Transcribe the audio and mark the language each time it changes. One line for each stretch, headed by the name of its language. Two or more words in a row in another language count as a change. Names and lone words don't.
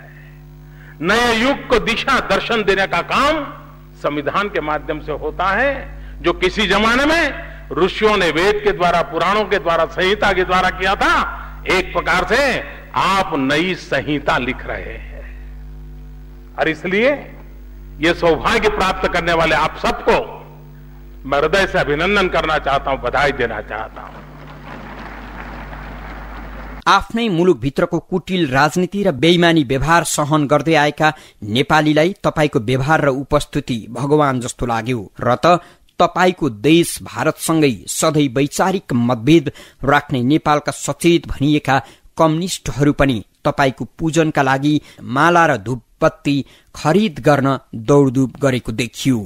Hindi: नए युग को दिशा दर्शन देने का काम संविधान के माध्यम से होता है, जो किसी जमाने में ऋषियों ने वेद के द्वारा, पुराणों के द्वारा, संहिता के द्वारा किया था। एक प्रकार से आप नई संहिता लिख रहे हैं। और इसलिए ये सौभाग्य प्राप्त करने वाले आप सबको मैं हृदय से अभिनंदन करना चाहता हूं, बधाई देना चाहता हूं।
Nepali: आफ्नै मुलुकभित्रको कुटिल राजनीति र बेइमानी व्यवहार सहन गर्दै आएका नेपालीलाई तपाईको व्यवहार र उपस्थिति भगवान जस्तो लाग्यो र त तपाईको देश भारतसँगै सधैँ वैचारिक मतभेद राख्ने नेपालका सचेत भनिएका कम्युनिष्टहरू पनि तपाईको पूजनका लागि माला र धूपबत्ती खरिद गर्न दौडधूप गरेको देखियो।